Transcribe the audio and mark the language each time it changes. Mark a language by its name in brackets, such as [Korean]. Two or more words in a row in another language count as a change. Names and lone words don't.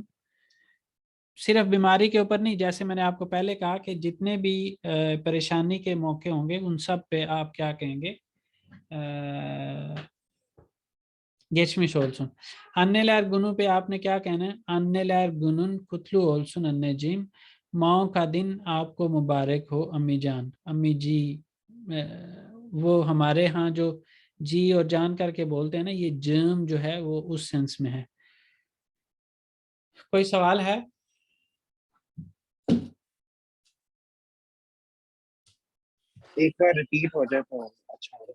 [Urdu] صرف بیماری کے اوپر نہیں، جیسے میں نے آپ کو پہلے کہا کہ جتنے بھی پریشانی کے موقع ہوں گے ان سب پہ آپ کیا کہیں گے؟ [Turkish] Geçmiş olsun. Anneler günü [Urdu] پہ آپ نے کیا کہنا ہے؟ [Turkish] Anneler gününüz kutlu olsun anneciğim, [Urdu] ماؤں کا دن آپ کو مبارک ہو امی جان. امی جی، وہ ہمارے ہاں جو جی اور جان کر کے بولتے ہیں نا، یہ جرم جو ہے وہ اس سینس میں ہے. کوئی سوال ہے؟ ایک بار ریپیٹ ہو جائے تو اچھا ہوگا.